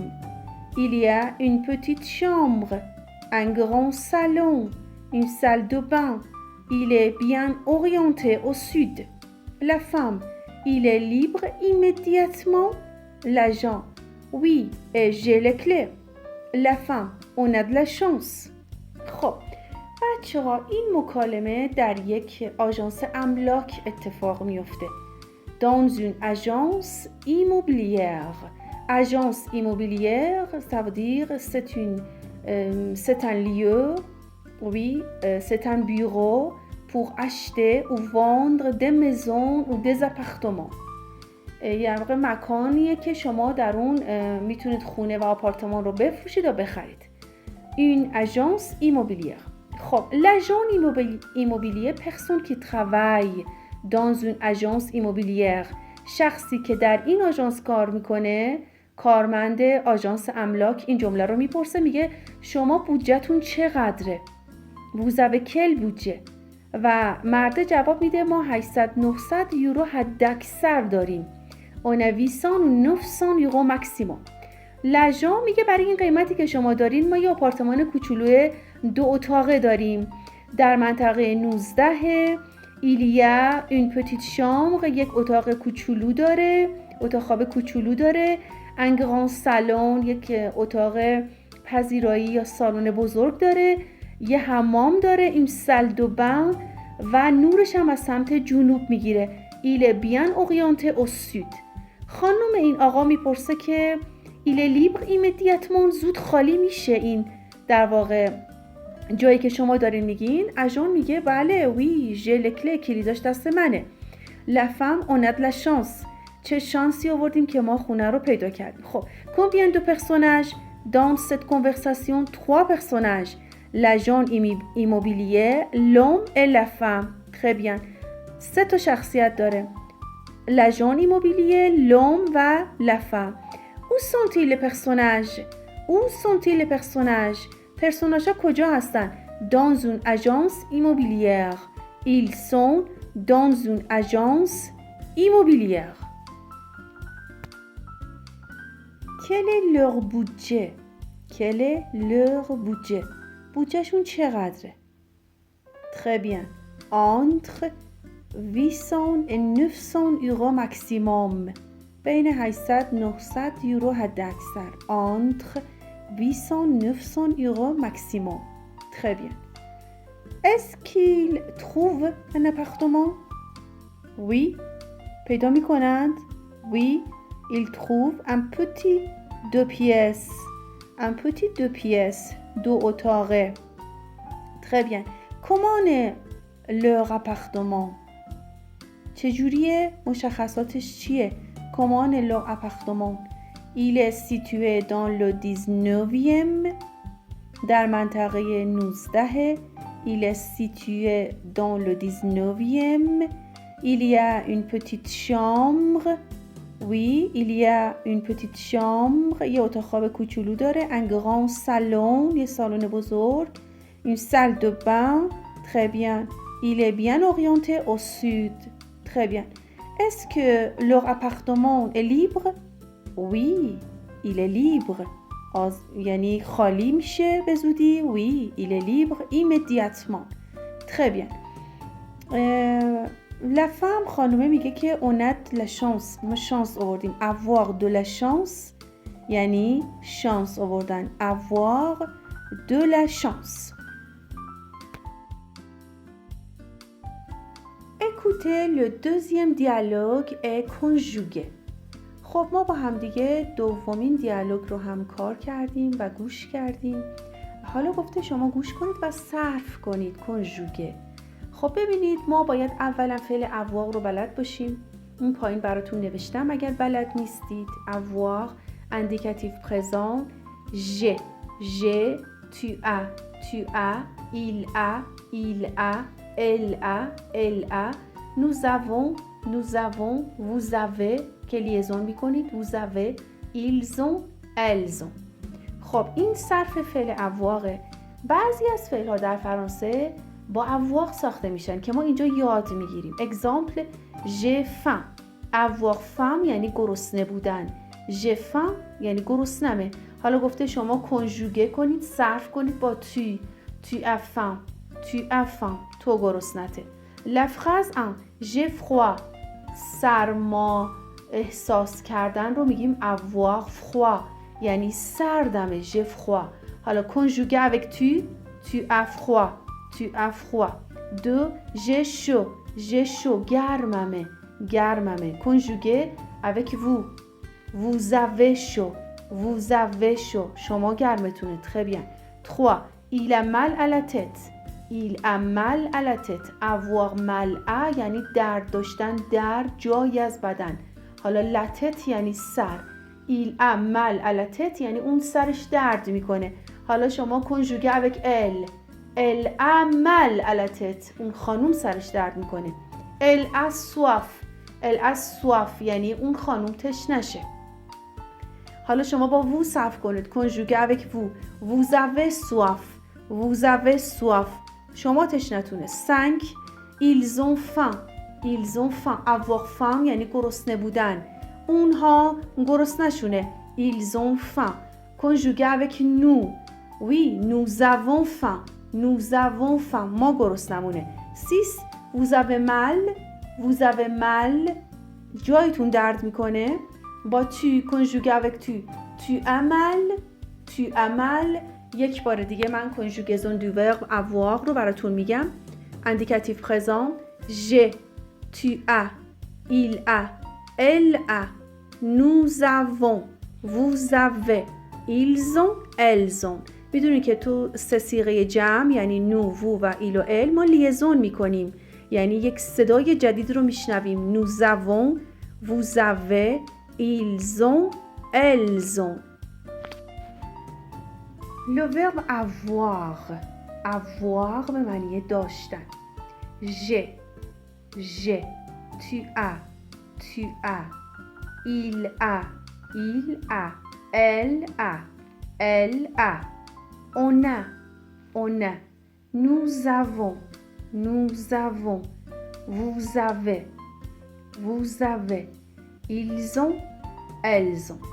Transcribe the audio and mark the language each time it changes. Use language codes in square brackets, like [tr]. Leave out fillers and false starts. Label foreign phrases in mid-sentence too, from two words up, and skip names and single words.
[fr] Il y a une petite chambre, un grand salon, une salle de bain. Il est bien orienté au sud. La femme, il est libre immédiatement. L'agent, oui, et j'ai les clés. La femme, on a de la chance. [fa] خب بچه ها این مکالمه در یک آژانس املاک اتفاق میفته. [fr] Dans une agence immobilière. Agence immobilière, ça veut dire c'est un lieu, oui, c'est un bureau pour acheter ou vendre des maisons ou des appartements. [fa] یعنی مکانیه که شما در اون میتونید خونه و آپارتمان رو بفروشید و بخرید. [fr] Une agence immobilière. خب, l'agent immobilier, personne qui travaille dans une agence immobilière. [fa] شخصی که در این آژانس کار میکنه، کارمند آژانس املاک این جمله رو میپرسه، میگه شما بودجهتون چقدره؟ [fr] Vous avez quel budget؟ [fa] و مرد جواب میده ما 800-900 یورو حد اکثر داریم. [fr] On a 800 ou 900 یورو ماکسیموم. [fa] لژان میگه برای این قیمتی که شما دارین ما یه آپارتمان کوچولوی 2 اتاقه داریم در منطقه 19. [fr] Il y a une petite chambre. [fa] یک اتاق کوچولو داره، اتاق خواب کوچولو داره. [fr] Un grand salon. [fa] یک اتاق پذیرایی یا سالن بزرگ داره. یه حمام داره، این [fr] salle de bain، [fa] و نورش هم از سمت جنوب میگیره. [fr] Il est bien orienté au sud. [fa] خانم این آقا میپرسه که [fr] il est libre immédiatement، [fa] زود خالی میشه این در واقع جایی که شما دارین میگین. اژان میگه بله، [fr] oui j'ai les clés, [fa] کلیداش دست منه. [fr] La femme on a de la chance. [fa] چه شانسی آوردیم که ما خونه رو پیدا کردیم. [fr] خب combien de personnages dans cette conversation؟ 3 personnages. L'agent immobilier, l'homme et la femme. Très bien. [fa] 3 تا شخصیت داره. [fr] L'agent immobilier, l'homme و la femme. Où sont-ils les personnages؟ Où sont-ils les personnages؟ [fa] پرسوناژها کجا هستن؟ [fr] Dans une agence immobilière. Ils sont dans une agence immobilière. Quel est leur budget؟ Quel est leur budget؟ [fa] بودجهشون چقدره؟ [fr] Très bien. Entre 800 et 900 euros maximum. [fa] بین 800-900 یورو حد اکثر. [fr] Entre 800-900 euros maximum. Très bien. Est-ce qu'il trouve un appartement؟ Oui. [fa] پیدا می کنند؟ Oui. [fr] Il trouve un petit 2 pièces. Un petit 2 pièces. 2 اتاقه. Très bien. Comment est leur appartement؟ [fa] چجوریه؟ مشخصاتش چیه؟ [fr] Comment est leur appartement؟ Il est situé dans le 19e. در منطقه 19. Il est situé dans le 19e. Il y a une petite chambre. Oui, il y a une petite chambre. [fa] یه اتاق خواب کوچولو داره. [fr] Un grand salon. [fa] یه سالن بزرگ. [fr] Une salle de bain. Très bien. Il est bien orienté au sud. Très bien. Est-ce que leur appartement est libre? Oui, il est libre. [fa] یعنی خالی میشه به زودی. [fr] oui il est libre immédiatement. très bien. la femme [fa] خانومه میگه که [fr] on a de la chance. [fa] ما شانس آوردیم. avoir de la chance یعنی شانس آوردن. [fr] avoir de la chance. écoutez le deuxième dialogue est conjugué. [fa] خب ما با هم دیگه دومین دیالوگ رو هم کار کردیم و گوش کردیم. حالا گفته شما گوش کنید و صرف کنید. کنژوگه. خب ببینید ما باید اولا فعل avoir رو بلد باشیم. این پایین براتون نوشتم اگر بلد نیستید. [fr] avoir indicatif présent j'ai tu as il a elle a nous avons vous avez [fa] که لیزون میکنید. [fr] vous avez ils ont elles ont. [fa] خب این صرف فعل avoir. بعضی از فعل‌ها در فرانسه با avoir ساخته میشن که ما اینجا یاد میگیریم. [fr] exemple j'ai faim. avoir faim [fa] یعنی گرسنه بودن. [fr] j'ai faim [fa] یعنی گرسنمه. حالا گفته شما کنژوگه کنید، صرف کنید با [fr] tu as faim [fa] تو گرسنته. [fr] la phrase 1 j'ai froid [fa] سرما احساس کردن رو میگیم [fr] avoir froid [fa] یعنی سردمه. [fr] j'ai froid. [fa] حالا کنژوگه [fr] avec tu as froid. 2 j'ai chaud [fa] گرممه. [fr] کنژوگه avec vous avez chaud [fa] شما گرمتونه. [fr] très bien. 3 il a mal à la tête. avoir mal à [fa] یعنی درد داشتن در جایی از بدن. حالا لتت یعنی سر. [fr] il a mal à la tête [fa] یعنی اون سرش درد میکنه. حالا شما کنژوگه [fr] avec elle a mal à la tête [fa] اون خانوم سرش درد میکنه. [fr] elle a soif یعنی [fa] اون خانوم تشنشه. حالا شما با vous صرف کنید. کنژوگه [fr] avec vous avez soif [fa] شما تشنتونه. [fr] 5 ils ont faim. avoir faim [fa] یعنی گرسنه بودن. اونها گرسنشونه. [fr] ils ont faim. کنژوگه avec nous. oui nous avons faim [fa] ما گرسنمونه. [fr] 6 vous avez mal [fa] جایتون درد میکنه. [fr] با tu کنژوگه avec tu as mal. [fa] یک بار دیگه من [fr] conjugaison du verbe [fa] avoir رو براتون میگم. [fr] indicatif présent j'ai tu as il a elle a nous avons vous avez ils ont elles ont. [fa] میدونید که تو سه صیغه جمع یعنی نو، وو و ایل و ال ما لیزون میکنیم یعنی یک صدای جدید رو میشنویم. [fr] nous avons vous avez ils ont elles ont. le verbe avoir [fa] به معنی داشتن. [fr] j'ai tu as il a elle a on a nous avons vous avez ils ont elles ont.